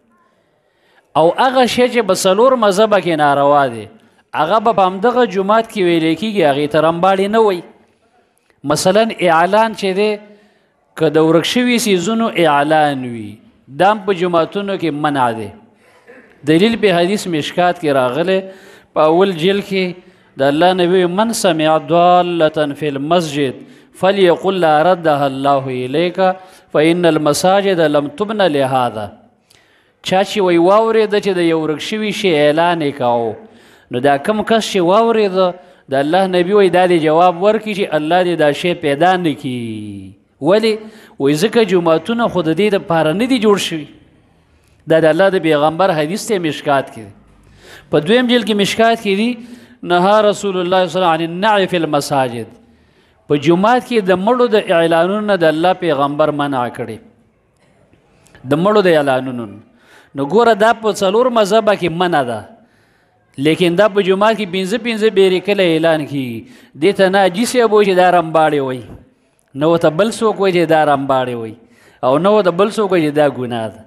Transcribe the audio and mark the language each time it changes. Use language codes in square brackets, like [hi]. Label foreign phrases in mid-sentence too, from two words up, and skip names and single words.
[ps] او هغه شی چې په څلور مذهبه کې ناروا دی هغه به په همدغه جومات کې ویلی کېږي، هغې ته رمباړې نه وایي. مثلا اعلان چې دی که د ورک شوي څیزونو اعلان وي دا هم په جوماتونو کې منع دی. دلیل په حدیث مشکات کې راغلی په اول جلد کې د الله نبی [ar] من سمع ضالة فی المسجد فلیقل لا ردها الله الیک فإن المساجد لم تبن لهذا. [ps] چا چې وایي واورېده چې د یو ورک شوي شي اعلان یې کاوه نو دا کم کس چې واورېده د الله نبي وایي دا دې جواب ورکړي چې الله دې دا شی پیدا نه کړي. ولې؟ وایي ځکه جوماتونه خو د دې دپاره نه دي جوړ شوي. دا د الله د پیغمبر حدیث دی مشکات کې دی. په دویم جلد کې مشکات کې دي [ar] نهى رسول الله صلی الله علیه وسلم عن النعي فی المساجد. [ps] په جومات کې د مړو د اعلانونو نه د الله پیغمبر منع کړي، د مړو د اعلانونو. نو ګوره دا په څلور مذهبه کې منع ده، لیکن دا په جومات کې پنځه بیرې کله اعلان کېږي. دې ته نه حاجي صاحب وایي چې دا رمباړې وایي، نه ورته بل څوک وایي چې دا رمباړې وایي، او نه ورته بل څوک وایي چې دا ګناه ده.